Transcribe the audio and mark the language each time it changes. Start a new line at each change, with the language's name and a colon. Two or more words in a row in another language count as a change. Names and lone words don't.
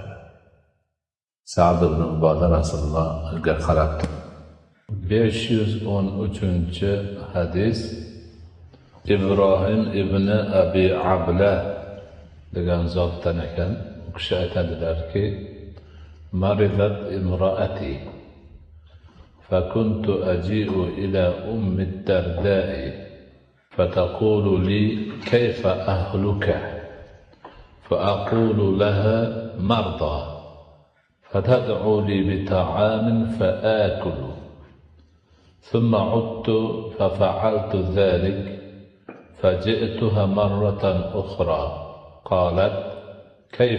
Uzbek: Sa'd ibn Uboda Rasulullohga qarab 513 hadis Ibrohim ibn Abi Abla degan zotdan ekan. U kishi aytadilarki,
Arabic: مرضت امرأتي فكنت أجيء إلى أم الدرداء فتقول لي كيف أهلك؟ فأقول لها مرضى فتدعو لي بطعام فآكل ثم عدت ففعلت ذلك فجئتها مرة أخرى قالت كيف؟